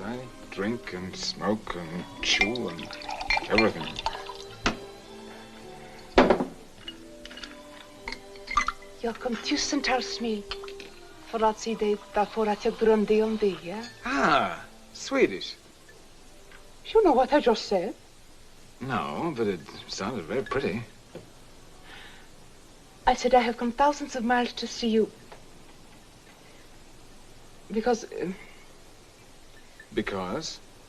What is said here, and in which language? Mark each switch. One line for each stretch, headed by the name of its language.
English: I drink and smoke and chew and everything.
Swedish: Jag kom tusentals mil för att se dig därför att jag drömde om dig, ja?
English: Ah, Swedish. You know what I just said? No, but it sounded very pretty. I said I have come thousands of miles to see you. Because... Because?